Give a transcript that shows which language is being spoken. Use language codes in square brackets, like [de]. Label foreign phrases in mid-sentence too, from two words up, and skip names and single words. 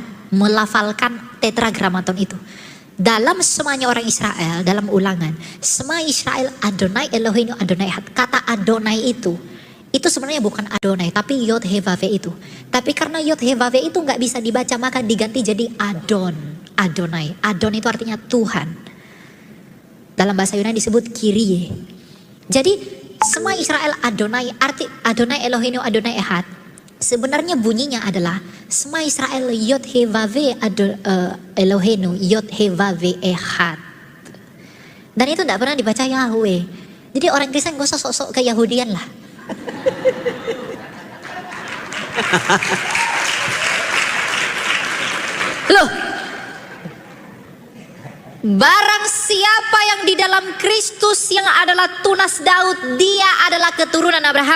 [id] Melafalkan tetragrammaton itu. Dalam semuanya orang Israel, dalam ulangan. Semua Israel [he] אדוני אלוהינו אדוני אחד. [id] Kata Adonai itu sebenarnya bukan Adonai, tapi Yod, [he] הא ואו הא [id] itu. Tapi karena Yod, [he] הא ואו הא [id] itu nggak bisa dibaca, maka diganti jadi Adon. Adonai. Adon itu artinya Tuhan. Dalam bahasa Yunani disebut Kyrie. Jadi semua Israel Adonai, arti [he] אדוני אלוהינו אדוני אחד. [id] Sebenarnya bunyinya adalah semua Israel [he] יוד הא ואו הא אלוהינו יוד הא ואו הא אחד. [id] Dan itu tidak pernah dibaca Yahweh. Jadi orang Kristen gak usah sok-sok ke Yahudian lah. Loh, barang siapa yang di dalam Kristus yang adalah tunas Daud, dia adalah keturunan Abraham.